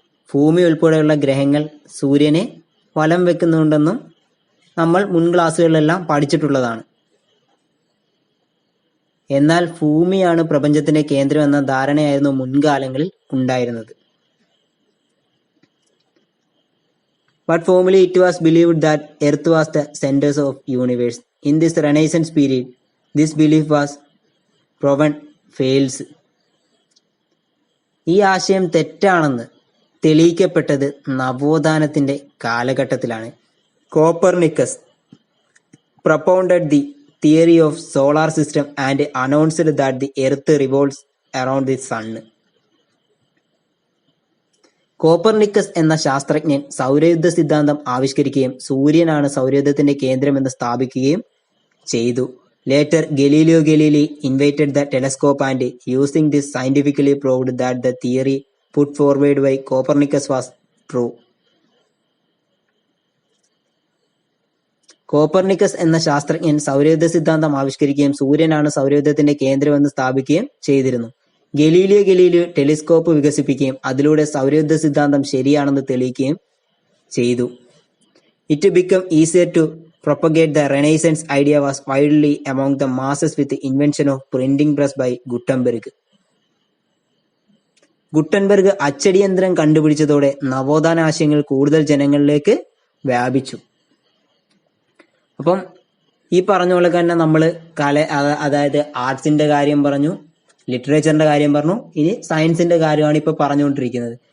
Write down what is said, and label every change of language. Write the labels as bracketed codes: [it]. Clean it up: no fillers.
[ml] ഭൂമി ഉൾപ്പെടെയുള്ള ഗ്രഹങ്ങൾ സൂര്യനെ വലം വെക്കുന്നുണ്ടെന്നും നമ്മൾ മുൻ ക്ലാസ്സുകളിലെല്ലാം പഠിച്ചിട്ടുള്ളതാണ്. എന്നാൽ ഭൂമിയാണ് പ്രപഞ്ചത്തിന്റെ കേന്ദ്രം എന്ന ധാരണയായിരുന്നു മുൻകാലങ്ങളിൽ ഉണ്ടായിരുന്നത്. [en] But formerly it was believed that Earth was the center of universe. In this Renaissance period, this belief was proven false. [ml] ഈ ആശയം തെറ്റാണെന്ന് തെളിയിക്കപ്പെട്ടത് നവോത്ഥാനത്തിന്റെ കാലഘട്ടത്തിലാണ്. [en] Copernicus propounded the theory of solar system and announced that the earth revolves around the sun. [ml] Copernicus എന്ന ശാസ്ത്രജ്ഞൻ സൗരയൂഥ സിദ്ധാന്തം ആവിഷ്കരിക്കുകയും സൂര്യനാണ് സൗരയൂഥത്തിന്റെ കേന്ദ്രമെന്ന് സ്ഥാപിക്കുകയും ചെയ്തു. [en] Later, Galileo Galilei invented the telescope and using this scientifically proved that the theory put forward by Copernicus was true. [ml] Copernicus എന്ന ശാസ്ത്രജ്ഞൻ സൗരയൂഥ സിദ്ധാന്തം ആവിഷ്കരിക്കുകയും സൂര്യനാണ് സൗരയൂഥത്തിന്റെ കേന്ദ്രമെന്ന് സ്ഥാപിക്കുകയും ചെയ്തിരുന്നു. ഗലീലിയോ ടെലിസ്കോപ്പ് വികസിപ്പിക്കുകയും അതിലൂടെ സൗരയൂഥ സിദ്ധാന്തം ശരിയാണെന്ന് തെളിയിക്കുകയും ചെയ്തു. [en] It became easier to propagate the Renaissance idea was widely among the masses with the invention of printing press by Gutenberg. [ml] Gutenberg അച്ചടിയന്ത്രം കണ്ടുപിടിച്ചതോടെ നവോത്ഥാന ആശയങ്ങൾ കൂടുതൽ ജനങ്ങളിലേക്ക് വ്യാപിച്ചു. അപ്പം ഈ പറഞ്ഞ പോലെ തന്നെ നമ്മൾ അതായത് ആർട്സിന്റെ കാര്യം പറഞ്ഞു, ലിറ്ററേച്ചറിന്റെ കാര്യം പറഞ്ഞു, ഇനി സയൻസിന്റെ കാര്യമാണ് ഇപ്പൊ പറഞ്ഞുകൊണ്ടിരിക്കുന്നത്.